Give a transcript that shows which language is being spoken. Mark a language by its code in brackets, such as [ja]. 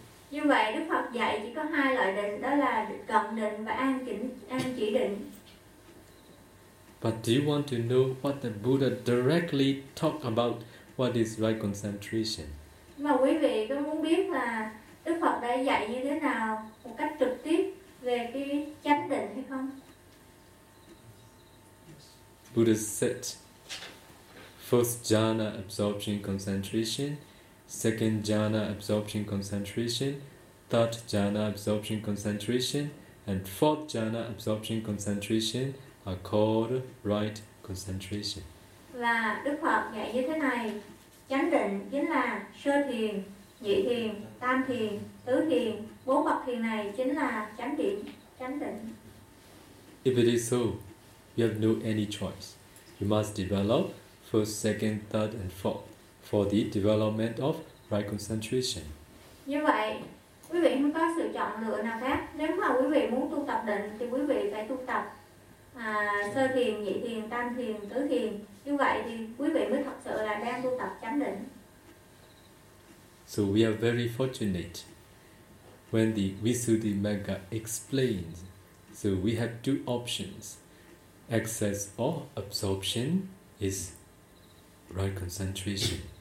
[vi] Như vậy Đức Phật dạy chỉ có hai loại định, đó là cận định và an chỉ định. [en] But do you want to know what the Buddha directly talked about? What is right concentration? [vi] Mà quý vị có muốn biết là Đức Phật đã dạy như thế nào một cách trực tiếp về cái chánh định hay không? [en] Buddha said, first jhana absorption concentration, second jhana absorption concentration, third jhana absorption concentration, and fourth jhana absorption concentration are called right concentration. [vi] Và Đức Phật dạy như thế này, chánh định chính là sơ thiền, nhị thiền, tam thiền, tứ thiền, bốn bậc thiền này chính là chánh định, chánh định. [en] If it is so, you have no any choice. You must develop first, second, third, and fourth for the development of right concentration. [vi] Như vậy, quý vị không có sự chọn lựa nào khác. Nếu mà quý vị muốn tu tập định, thì quý vị phải tu tập sơ thiền, nhị thiền, tam thiền, tứ thiền. Như vậy thì quý vị mới thật sự là đang tu tập chánh định. [en] So we are very fortunate when the Visuddhimagga explains. So we have two options. Excess or absorption is right concentration.